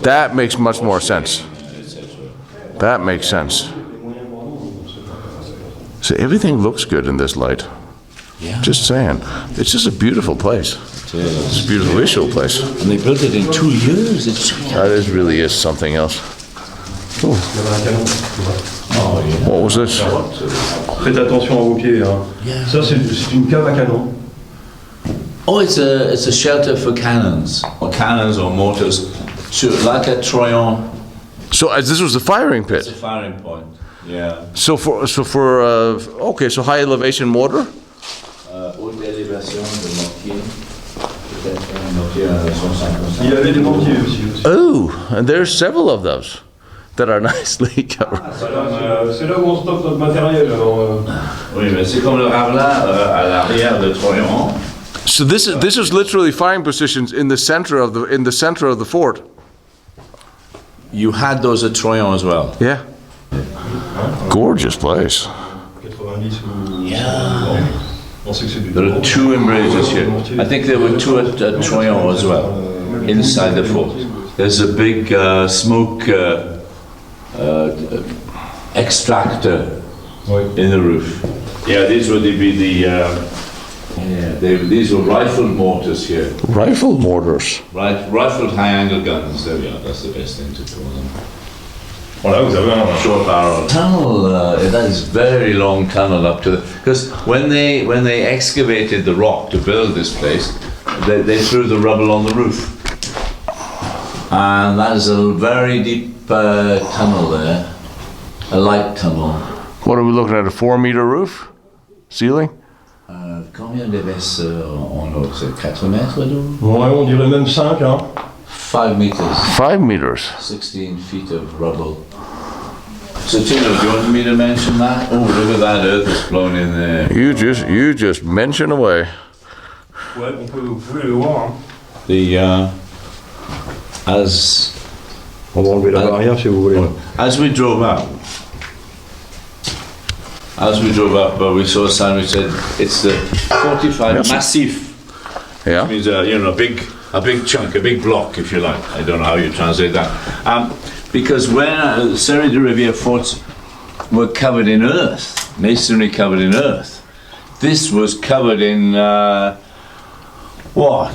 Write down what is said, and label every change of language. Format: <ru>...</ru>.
<en>That makes much more sense. That makes sense. So everything looks good in this light. Yeah. Just saying. It's just a beautiful place. It's a beautiful visual place. And they built it in 2 years. That really is something else. Ooh. Oh, yeah. What was this?</en> <fr>Faites attention à vos pieds. Hein.</fr> <en>Yeah.</en> <fr>Ça c'est une cave à canon.</fr> <en>Oh, it's a shelter for cannons or mortars, like a Troyon. So this was the firing It's a pit. firing point. Yeah. So okay, so high elevation mortar.</en> <fr>Haute élévation de mortier. Peut-être un mortier à 65%. Il y avait des mortiers aussi.</fr> <en>Oh, and there's several of those that are nicely covered.</en> <fr>C'est là où on stocke notre matériel. Alors, Oui, mais c'est comme le Ravelin à l'arrière de Troyon.</fr> <en>So this is literally firing positions in the center of the fort. You had those at Troyon as well. Yeah. Gorgeous place.</en> <fr>90 ou...</fr> <en>Yeah.</en> <fr>On sait que c'est du...</fr> <en>There are 2 embrasures here. I think there were 2 at Troyon as well, inside the fort. There's a big smoke extractor in the roof. Yeah, these would be these were rifled mortars here. Rifle mortars. Rifled high-angle guns. There we are. That's the best thing to call them.</en> <fr>Voilà, vous avez un...</fr> <en>Short barrel tunnel. That is very long tunnel up to because when they excavated the rock to build this place, they threw the rubble on the roof, and that is a very deep tunnel there, a light tunnel. What are we looking at? A 4-meter roof ceiling?</en> <fr>Combien d'épaisseur en haut? C'est 4 mètres d'eau? Ouais, on dirait même 5, hein.</fr> <en>5 meters. 5 meters. 16 feet of rubble. So Tino, do you want me to mention that? Oh, look at that earth that's blown in there. You just mention away.</en> <fr>Ouais, vous pouvez le voir. Hein.</fr> <en>The</en> <fr>On va enlever la barrière si vous voulez.</fr> <en>as we drove up, but we saw a sign which said it's the 45 Yes. massif. Yeah. Means a big chunk, a big block, if you like. I don't know how you translate that. Because when Serre de Rivière forts were covered in earth, masonry covered in earth, this was covered in what?</en>